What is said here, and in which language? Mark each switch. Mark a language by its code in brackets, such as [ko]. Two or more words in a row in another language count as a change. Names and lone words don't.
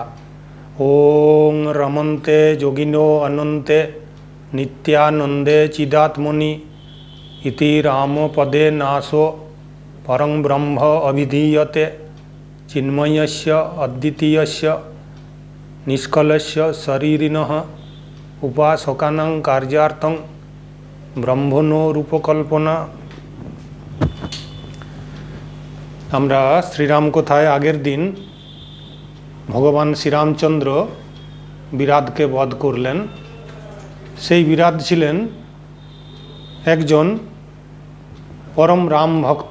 [sa] ओं रमन्ते योगिनो अनन्ते नित्यानंदे चिदात्मनि इति रामपदे नासो परं ब्रह्म अभिधीयते चिन्मयस्य अद्वितीयस्य निष्कलस्य शरीरिणः उपासकानां कार्यार्थं ब्रह्मणो रूपकल्पना। [bn] আমরা শ্রীরাম কথায় আগের দিন ভগবান শ্রীরামচন্দ্র বিরাটকে বধ করলেন। সেই বিরাট ছিলেন একজন পরম রাম ভক্ত।